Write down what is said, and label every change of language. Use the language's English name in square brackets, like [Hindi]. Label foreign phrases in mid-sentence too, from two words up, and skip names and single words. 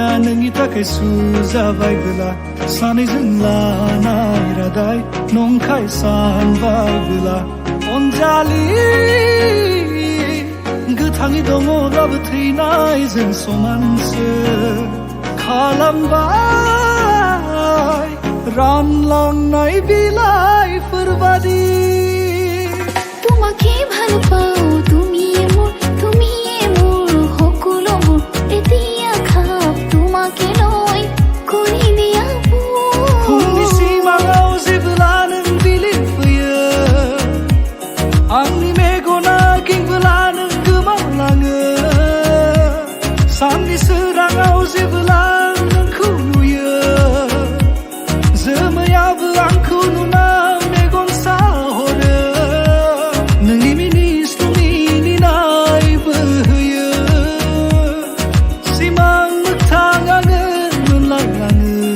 [Bodo] नोंनि थाखाय सुजाबायबोला सानैजों लानाय रादाय नंखाय सानबायबोला अनजालि गोथाङै दङब्लाबो थैनायजों समानसो खालामबाय रानलांनाय बिलाइफोरबादि [Assamese] তোমাকে ভালো পাও তুমি মোর হকুলো মোর এতিয়া খাপ তোমাকে নয় করি দিয়া [Bodo] फुंनि सिमाङाव जेब्ला नों बिलिरफैयो आंनि मेगना गेंबोला नों गोमालाङो साननि सोराङाव जेब्ला नोंखौ नुयो जोमैयाबो आंखौ नुना मेगन साहरो नोंनि मिनिस्लु मिनिनाय बोहैयो सिमां मोगथां आङो मोनलांलाङो